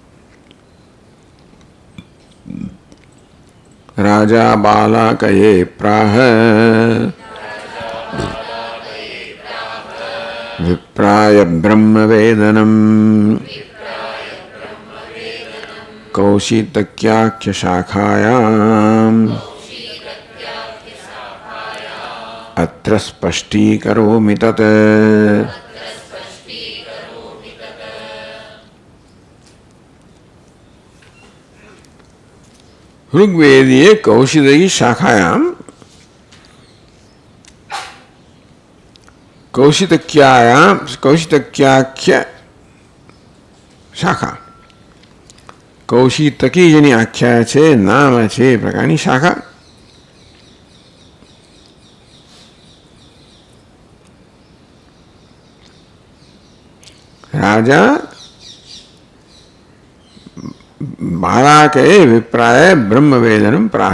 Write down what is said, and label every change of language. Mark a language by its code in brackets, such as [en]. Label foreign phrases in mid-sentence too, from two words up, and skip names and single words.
[sa] राजा बालाकये प्राह विप्राय ब्रह्मवेदनम कौशितक्याख्य शाखायाम अत्र स्पष्टीकरोमि तत. ऋग्वेदीय कौशिकी शाखायां कौशितक्याख्य शाखा, कौशितकी [gu] જેની આખ્યા છે, નામ છે, એ પ્રકારની શાખા. [sa] राजा बाळके विप्राय ब्रह्मवेदनम प्राह.